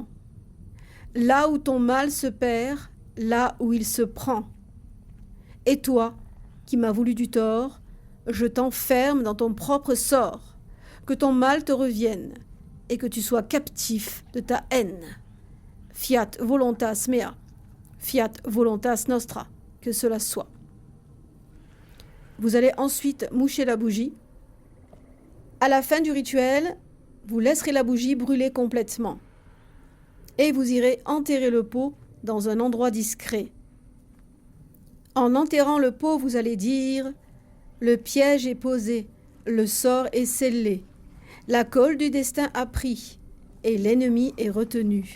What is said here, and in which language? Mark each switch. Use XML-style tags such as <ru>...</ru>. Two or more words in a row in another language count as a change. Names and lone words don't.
<fr>Là où ton mal se perd, là où il se prend. Et toi, qui m'as voulu du tort, je t'enferme dans ton propre sort, que ton mal te revienne, et que tu sois captif de ta haine.</fr> <la>Fiat voluntas mea, fiat voluntas nostra,</la> <fr>que cela soit. Vous allez ensuite moucher la bougie. À la fin du rituel, vous laisserez la bougie brûler complètement et vous irez enterrer le pot dans un endroit discret. En enterrant le pot, vous allez dire « Le piège est posé, le sort est scellé, la colle du destin a pris et l'ennemi est retenu.</fr>